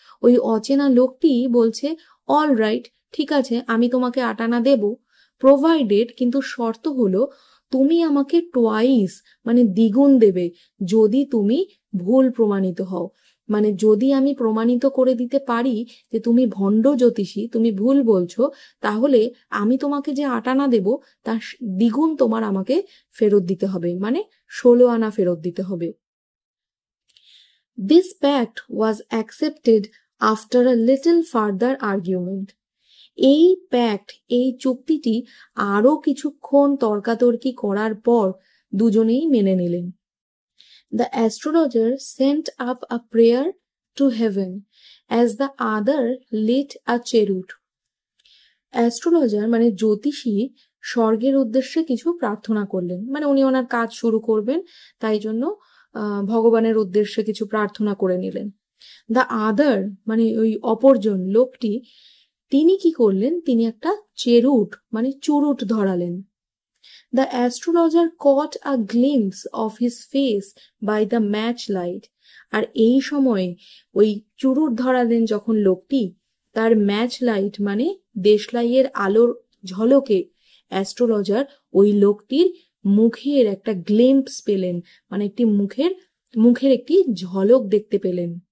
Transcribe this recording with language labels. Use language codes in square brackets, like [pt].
[bn] ওই অচেনা লোকটি বলছে, [en] all right, [bn] ঠিক আছে, আমি তোমাকে 8 আনা দেব, প্রোভাইডেড কিন্তু শর্ত হলো তুমি আমাকে টুয়াইস মানে দ্বিগুণ দেবে যদি তুমি ভুল প্রমাণিত হও। মানে যদি আমি প্রমাণিত করে দিতে পারি যে তুমি ভণ্ড জ্যোতিষী, তুমি ভুল বলছো, তাহলে আমি তোমাকে যে 8 আনা দেব তার দ্বিগুণ তোমার আমাকে ফেরত দিতে হবে, মানে 16 আনা ফেরত দিতে হবে। [en] This pact was accepted after a little further argument. [bn] এই প্যাক্ট, এই চুক্তিটি আরো কিছুক্ষণ তর্কাতর্কি করার পর দুজনেই মেনে নিলেন। [en] The astrologer sent up a prayer to heaven as the other lit a cherut. [bn] Astrologer মানে জ্যোতিষী স্বর্গের উদ্দেশ্যে কিছু প্রার্থনা করলেন, মানে উনি ওনার কাজ শুরু করবেন, তাই জন্য ভগবানের উদ্দেশ্যে কিছু প্রার্থনা করে নিলেন। [en] the other [bn] মানে ওই অপরজন লোকটি, তিনি কি করলেন, তিনি একটা চেরুট মানে চুরুট ধরালেন। [en] The astrologer caught a glimpse of his face by the match light. [bn] আর এই সময়ে ওই চুরুট ধরালেন যখন লোকটি, তার ম্যাচ লাইট মানে দেশলাইয়ের আলোর ঝলকে অ্যাস্ট্রোলজার ওই লোকটির মুখের একটা গ্লিম্পস পেলেন, মানে একটি মুখের একটি ঝলক দেখতে পেলেন।